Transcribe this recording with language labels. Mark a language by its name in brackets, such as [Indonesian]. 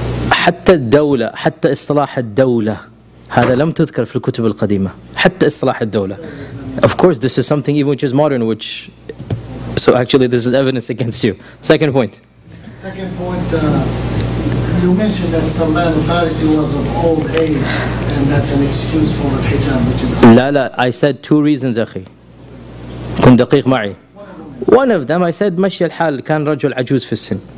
[Arabic] حتى الدولة, حتى اصطلاح الدولة. هذا لم تذكر في الكتب القديمة حتى إصلاح الدولة. [English] Of course, this is something even which is modern, which so actually this is evidence against you. Second point. Second point. You mentioned that Salman al-Farisi was of old age, and that's an excuse for الحجاب, which is. [Arabic] لا. [English] I said two reasons, [Arabic] أخي. كن دقيق معي. [English] One of them, I said, [Arabic] مشي الحال كان رجل عجوز في السن.